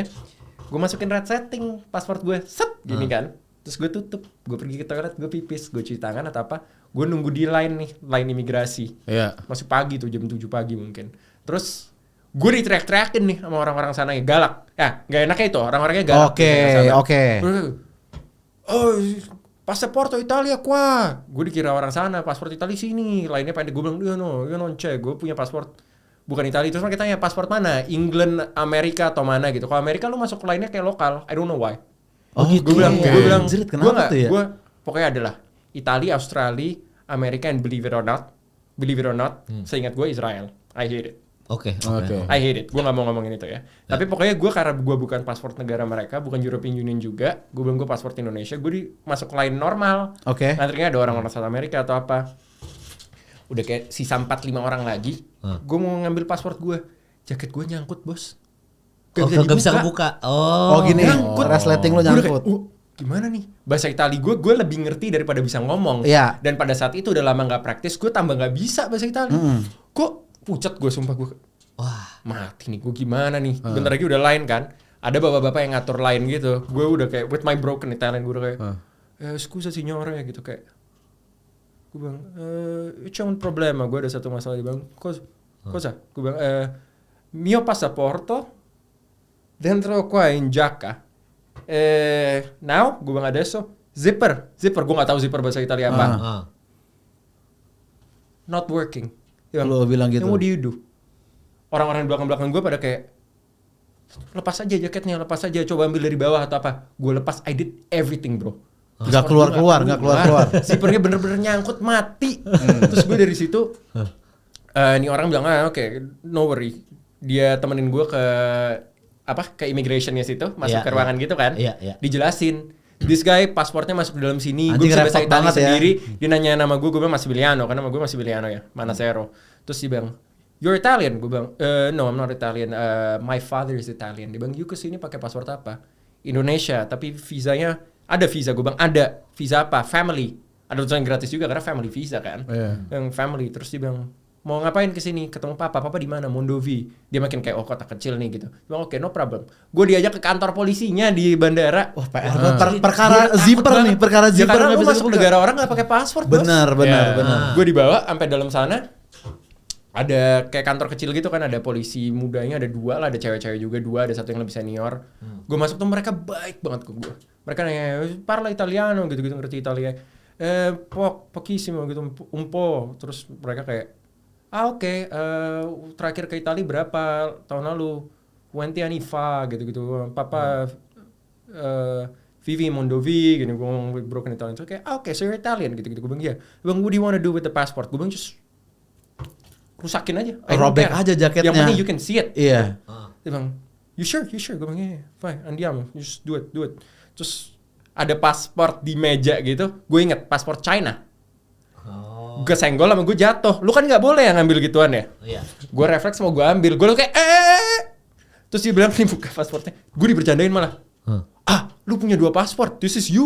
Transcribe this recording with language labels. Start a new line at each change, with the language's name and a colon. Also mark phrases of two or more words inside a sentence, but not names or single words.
Indonesian: Gue masukin red setting paspor gue, gini kan. Terus gue tutup, gue pergi ke toilet, gue pipis, gue cuci tangan atau apa. Gue nunggu di line imigrasi. Masih pagi tuh, jam 7 pagi mungkin. Terus gue diteriak-teriakin nih sama orang-orang sana yang galak. Ya, gak enaknya itu, orang-orangnya galak. Oke.
Italian: Oh, pasporto Italia qua.
Indonesian: Gue dikira orang sana, paspor Italia sini. Lainnya pendek, gue bilang,
Italian: io non c'è,
Indonesian: gue punya paspor bukan Italia. Terus mereka tanya, paspor mana? England, Amerika atau mana gitu. Kalau Amerika lu masuk lainnya kayak lokal,
English: I don't know why.
Indonesian: Gitu. Gue bilang, kenapa tuh ya? Gue pokoknya adalah Italia, Australia, Amerika,
English: and believe it or not,
Indonesian: seingat gue Israel.
English: I hate it.
Indonesian: Oke.
English: I hate it.
Indonesian: Gue gak mau ngomongin itu ya. Tapi pokoknya gue karena gue bukan paspor negara mereka, bukan European Union juga, gue bilang gue paspor Indonesia, gue masuk line normal. Nantinya ada orang-orang South America atau apa. Udah kayak sisa 4-5 orang lagi, gue mau ngambil paspor gue, jaket gue nyangkut bos. Gak bisa kebuka. Gini. Resleting lo nyangkut. Gimana nih? Bahasa Itali gue lebih ngerti daripada bisa ngomong. Dan pada saat itu udah lama gak praktis, gue tambah gak bisa bahasa Itali. Kok pucat gue, sumpah gue. Wah, mati nih gue, gimana nih? Bentar lagi udah line kan. Ada bapak-bapak yang ngatur line gitu. Gue udah kayak
English: with my broken Italian,
Indonesian: gue udah kayak
Italian: scusa signore
Indonesian: gitu kayak. Gue bilang,
Italian: c'è un problema,
Indonesian: gue ada satu masalah. Dia bilang, cosa? Gue bilang,
Italian: mio passaporto dentro qua in giacca.
Indonesian: Now, gue bilang adesso, zipper, gue gak tahu zipper bahasa Italia apa.
English: Not working.
Indonesian: Lo bilang gitu.
English: What do you do?
Indonesian: Orang-orang di belakang-belakang gue pada kayak, lepas aja jaketnya, lepas aja, coba ambil dari bawah atau apa. Gue lepas,
English: I did everything bro.
Indonesian: Gak keluar. Zippernya bener-bener nyangkut, mati. Terus gue dari situ, ini orang bilang, oke,
English: no worry.
Indonesian: Dia temenin gue ke immigrationnya situ, masuk ke ruangan gitu kan. Dijelasin,
English: this guy
Indonesian: paspornya masuk ke dalam sini, gue bisa bahasa Italia sendiri. Dia nanya nama gue bilang Massimiliano, karena nama gue Massimiliano ya, Manasero. Terus dia bilang,
English: you're Italian?
Indonesian: Gue bilang,
English: no, I'm not Italian. My father is Italian.
Indonesian: Dia bilang, you kesini pakai paspor apa? Indonesia, tapi visanya ada visa. Gue bilang, ada visa apa? Family. Ada tulisan gratis juga karena family visa kan. Yang family. Terus dia bilang, mau ngapain kesini? Ketemu papa di mana? Mondovi. Dia makin kayak kota kecil nih gitu. Bilang oke,
English: no problem.
Indonesian: Gue diajak ke kantor polisinya di bandara. Wah, perkara zipper nih, perkara zipper. Karena lu masuk negara orang nggak pakai paspor. Benar. Gue dibawa sampai dalam sana. Ada kayak kantor kecil gitu kan, ada polisi mudanya, ada 2 lah, ada cewek-cewek juga 2, ada 1 yang lebih senior. Gue masuk tuh mereka baik banget ke gue. Mereka nanya,
Italian: parla italiano
Indonesian: gitu-gitu, ngerti Italia. Pochissimo gitu,
Italian: un po'.
Indonesian: Terus mereka kayak, oke, terakhir ke Italia berapa tahun lalu?
Italian: 20 anni fa gitu-gitu.
Indonesian: Papa Vivi Mondovi gini, gue ngomong
English: broken Italian.
Indonesian: Terus kayak, oke,
English: so you're Italian
Indonesian: gitu-gitu. Gue bilang, iya. Bang,
English: what do you want to do with the passport?
Indonesian: Gue bilang, just rusakin aja. Robek aja jaketnya. Yang penting
English: you can see it.
Indonesian: Iya. Dia bilang,
English: you sure?
Indonesian: Gue bilang, yeah,
Italian: fine, andiamo.
English: You just do it.
Indonesian: Terus ada paspor di meja gitu. Gue inget paspor China. Gue senggol sama gue jatuh. Lu kan nggak boleh yang ngambil gituan ya. Iya. Gue refleks mau gue ambil. Gue kayak terus dia bilang nih buka pasportnya. Gue dibercandain malah. Lu punya 2 paspor.
English: This is you.